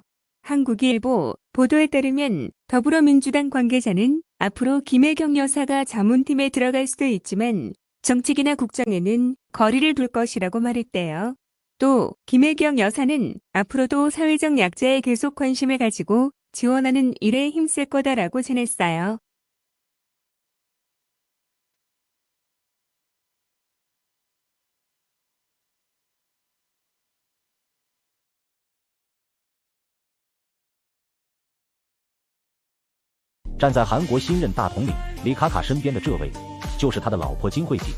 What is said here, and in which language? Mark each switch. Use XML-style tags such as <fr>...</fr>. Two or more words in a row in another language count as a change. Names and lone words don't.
<ko>한국일보 보도에 따르면 더불어민주당 관계자는 앞으로 김혜경 여사가 자문팀에 들어갈 수도 있지만 정책이나 국정에는 거리를 둘 것이라고 말했대요. 또 김혜경 여사는 앞으로도 사회적 약자에 계속 관심을 가지고 지원하는 일에 힘쓸 거다라고 전했어요.</ko> <zh>站在韩国新任大统领李卡卡身边的这位，就是他的老婆金惠锦。</zh>